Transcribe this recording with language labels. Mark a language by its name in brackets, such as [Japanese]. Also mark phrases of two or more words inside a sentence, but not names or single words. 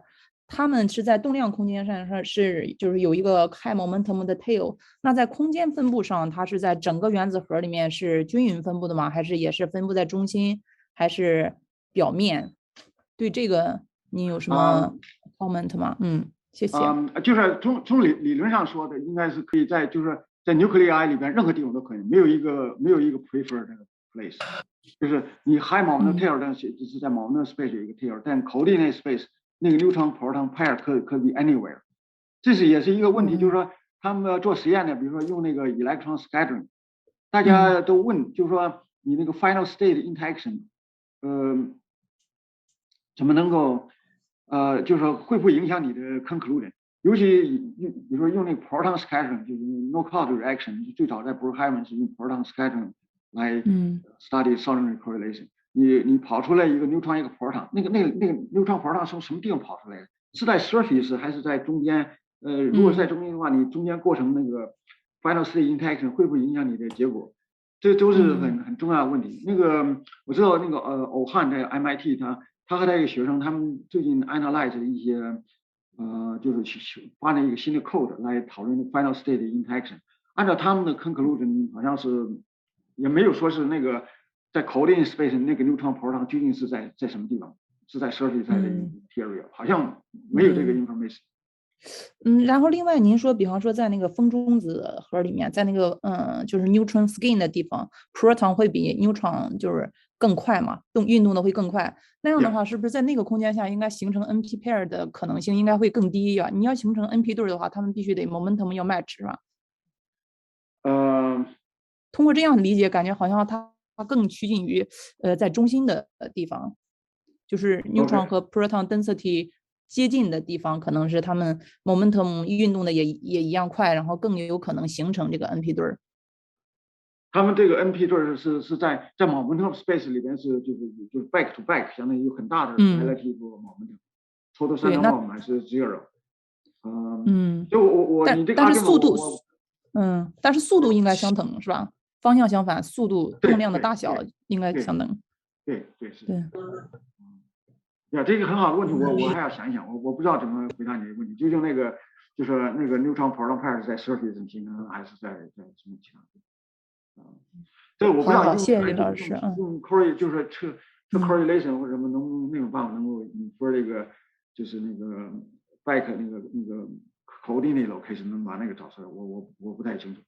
[Chinese] 他们是在动量空间上是就是有一个 [English] high momentum [Chinese] 的 tail， 那在空间分布上，它是在整个原子核里面是均匀分布的吗？还是也是分布在中心，还是表面？对这个您有什么 comment 吗？谢谢。就是从理论上说的，应该是可以在就是在 nuclei 里边任何地方都可以，没有一个 [English] preferred place， [Chinese] 就是你 [English] high momentum tail [Chinese] 但是只是在 [English] momentum space [Chinese] 有一个 tail， 但 [English] coordinate space [Chinese] 那个 [English] neutron proton pair [Chinese] 可以 anywhere。这也是一个问题，就是说他们做实验的，比如说用那个 [English] electron scattering， [Chinese] 大家都问，就是说你那个 [English] final state interaction， [Chinese] 怎么能够就是说会不会影响你的 conclusion？尤其比如说用那个 [English] proton scattering， [Chinese] 就是 [English] knockout reaction， [Chinese] 最早在 Brookhaven 是用 [English] proton scattering [Chinese] 来 [English] study solenoid correlation。 [Chinese] 你跑出来一个 neutron 一个 proton， 那个 [English] neutron proton [Chinese] 从什么地方跑出来的？是在 surface 还是在中间？如果是在中间的话，你中间过程那个 [English] final state interaction [Chinese] 会不会影响你的结果？这都是很重要的问题。那个我知道那个欧汉在 MIT， 他和他一个学生，他们最近 analyze 一些就是去发展一个新的 code 来讨论 [English] final state interaction。 [Chinese] 按照他们的 conclusion， 好像是也没有说是那个在 [English] coordinate space [Chinese] 那个 [English] neutron proton [Chinese] 究竟是在什么地方，是在 surface 还是 interior， 好像没有这个 information。然后另外您说，比方说在那个风中子核里面，在那个就是 [English] neutron skin [Chinese] 的地方 ，proton 会比 neutron 就是更快嘛，运动的会更快。那样的话，是不是在那个空间下应该形成 [English] NP pair [Chinese] 的可能性应该会更低呀？你要形成 NP 对的话，他们必须得 momentum 要 match 是吧？通过这样理解，感觉好像它更趋近于在中心的地方，就是 neutron 和 [English] proton density [Chinese] 接近的地方，可能是他们 momentum 运动的也一样快，然后更有可能形成这个 NP 对儿。他们这个 NP 对是在 [English] momentum space [Chinese] 里边就是 [English] back to back， [Chinese] 相当于有很大的 [English] relative momentum， total center momentum [Chinese] 还是 zero。就你这个但是速度，但是速度应该相等是吧？方向相反，速度动量的大小应该相等。对是。对。呀，这个很好的问题，我还要想一想，我不知道怎么回答你的问题。究竟就是那个 [English] neutron proton pair [Chinese] 是在 surface 上形成，还是在什么其他地方？这个我不知道。谢谢李老师。用 correlation 就是测 correlation 或者什么那种办法能够说这个就是那个 back 那个 [English] coordinate location [Chinese] 能把那个找出来，我不太清楚。